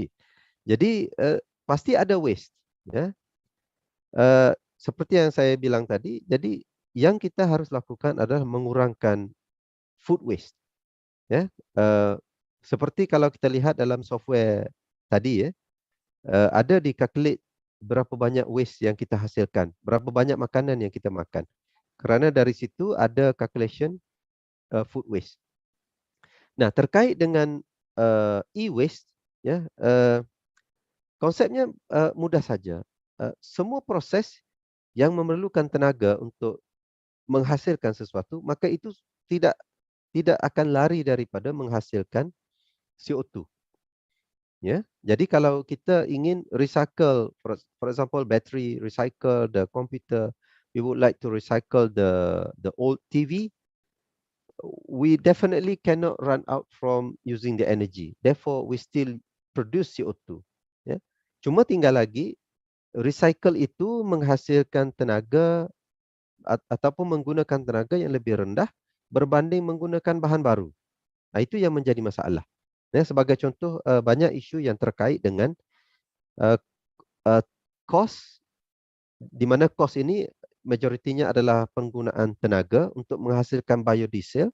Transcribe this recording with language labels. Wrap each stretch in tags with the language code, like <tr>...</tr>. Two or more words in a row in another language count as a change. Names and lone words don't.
<ms>Jadi pasti ada waste, ya. Seperti yang saya bilang tadi, jadi yang kita harus lakukan adalah mengurangkan</ms> <en>food waste,</en> <ms>ya. Seperti kalau kita lihat dalam software tadi, ya, ada di-calculate berapa banyak waste yang kita hasilkan, berapa banyak makanan yang kita makan. Kerana dari situ ada</ms> <en>calculation food waste.</en> <ms>Nah, terkait dengan e-waste, ya, konsepnya mudah saja. Semua proses yang memerlukan tenaga untuk menghasilkan sesuatu, maka itu tidak akan lari daripada menghasilkan CO2. Ya, jadi kalau kita ingin</ms> <en>recycle, for example, battery, recycle the computer, we would like to recycle the old TV, we definitely cannot run out from using the energy. Therefore, we still produce CO2.</en> <ms>Ya, cuma tinggal lagi recycle itu menghasilkan tenaga ataupun menggunakan tenaga yang lebih rendah berbanding menggunakan bahan baru. Nah, itu yang menjadi masalah. Ya, sebagai contoh, banyak isu yang terkait dengan kos, di mana kos ini majoritinya adalah penggunaan tenaga untuk menghasilkan biodiesel.</ms>